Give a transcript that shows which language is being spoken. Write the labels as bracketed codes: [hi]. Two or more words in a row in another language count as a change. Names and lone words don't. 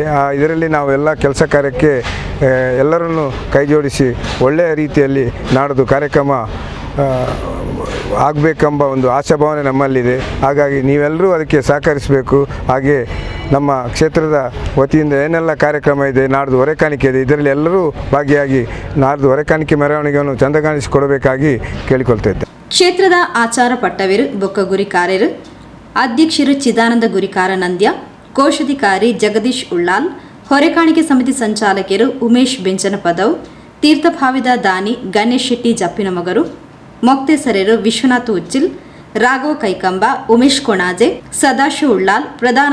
[kn] ಇದರಲ್ಲಿ ನಾವು ಎಲ್ಲ ಕೆಲಸ ಕಾರ್ಯಕ್ಕೆ ಎಲ್ಲರನ್ನು ಕೈಜೋಡಿಸಿ ಒಳ್ಳೆಯ ರೀತಿಯಲ್ಲಿ ನಾಡದು ಕಾರ್ಯಕ್ರಮ ಆಗಬೇಕೆಂಬ ಒಂದು ಆಶಾಭಾವನೆ ನಮ್ಮಲ್ಲಿದೆ. ಹಾಗಾಗಿ ನೀವೆಲ್ಲರೂ ಅದಕ್ಕೆ ಸಹಕರಿಸಬೇಕು. ಹಾಗೆ ನಮ್ಮ ಕ್ಷೇತ್ರದ ವತಿಯಿಂದ ಏನೆಲ್ಲ ಕಾರ್ಯಕ್ರಮ ಇದೆ, ನಾಡ್ದು ಹೊರೆಕಾಣಿಕೆ ಇದೆ, ಇದರಲ್ಲಿ ಎಲ್ಲರೂ ಭಾಗಿಯಾಗಿ ನಾಡ್ದು ಹೊರೆಕಾಣಿಕೆ ಮೆರವಣಿಗೆಯನ್ನು ಚಂದ ಕಾಣಿಸಿಕೊಡಬೇಕಾಗಿ ಕೇಳಿಕೊಳ್ತಾ ಇದ್ದೆ. [tcy] ಕ್ಷೇತ್ರದ ಆಚಾರ ಪಟ್ಟವೇರು ಬೊಕ್ಕ ಗುರಿಕಾರರು ಅಧ್ಯಕ್ಷರು ಚಿದಾನಂದ ಗುರಿಕಾರ ನಂದ್ಯ, ಕೋಶಾಧಿಕಾರಿ ಜಗದೀಶ್ ಉಳ್ಳಾಲ್, ಹೊರೆಕಾಣಿಕೆ ಸಮಿತಿ ಸಂಚಾಲಕರು ಉಮೇಶ್ ಬೆಂಚನಪದವ್, ತೀರ್ಥಭಾವಿದ ದಾನಿ ಗಣೇಶ್ ಶೆಟ್ಟಿ ಜಪ್ಪಿನ ಮಗರು, ಮೊಕ್ತೇಸರರು ವಿಶ್ವನಾಥ್ ಉಚ್ಚಿಲ್, ರಾಘವ ಕೈಕಂಬ, ಉಮೇಶ್ ಕೊಣಾಜೆ, ಸದಾಶಿವ ಉಳ್ಳಾಲ್, ಪ್ರಧಾನ